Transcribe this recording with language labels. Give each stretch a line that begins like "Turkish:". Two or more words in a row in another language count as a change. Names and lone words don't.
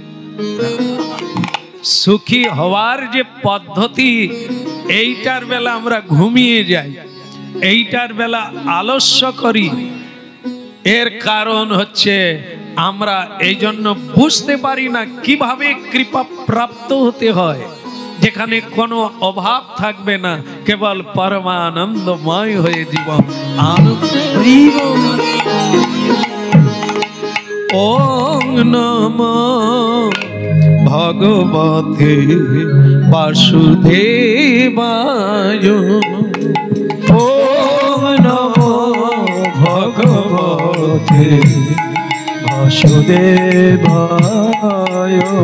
Bangla: সুখী হওয়ার যে পদ্ধতি, এইটার বেলা আমরা ঘুমিয়ে যাই, এইটার বেলা আলস্য করি। এর কারণ হচ্ছে আমরা এই জন্য বুঝতে পারি না কিভাবে কৃপা প্রাপ্ত হতে হয়, যেখানে কোনো অভাব থাকবে না, কেবল পরমানন্দময় হয়ে জীবন আনন্দ।
Sanskrit: ওং নমো ভগবতে বাসুদেবায়। ওং নমো ভগবতে বাসুদেবায়।